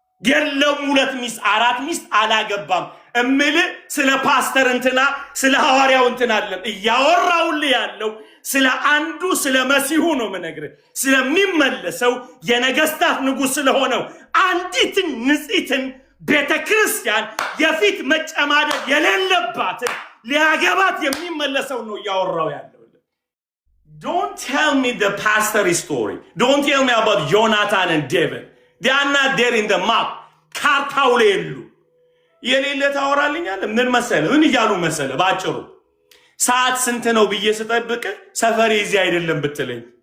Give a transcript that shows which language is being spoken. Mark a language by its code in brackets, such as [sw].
[am] የለውም ሁለት ሚስት አራት ሚስት አላገባም እምል ስለ ፓስተር እንትና ስለ ሐዋርያው እንትና አይደለም እያወራውልህ ያለው ስለ አንዱ ስለ መሲሁ ነው የምነግርህ። ስለሚመለሰው የነገስታት ንጉሥ ስለሆነው አንዲትን ንጽሕትን ቤተክርስቲያን የፊት መጨማደድ የሌለባትን ሊያገባት የሚመለሰው ነው እያወራው ያለው። [en] Don't tell me the pastor story. Don't tell me about Jonathan and David. They are not there in the map. [am] ካርታው ላይ የሉ። የሌለ ታወራልኛለህ። ምን መሰለህ? ምን እያሉ መሰለህ? ባጭሩ ሰዓት ስንት ነው ብዬ ስጠብቅ ሰፈሬ እዚህ አይደለም ብትለኝ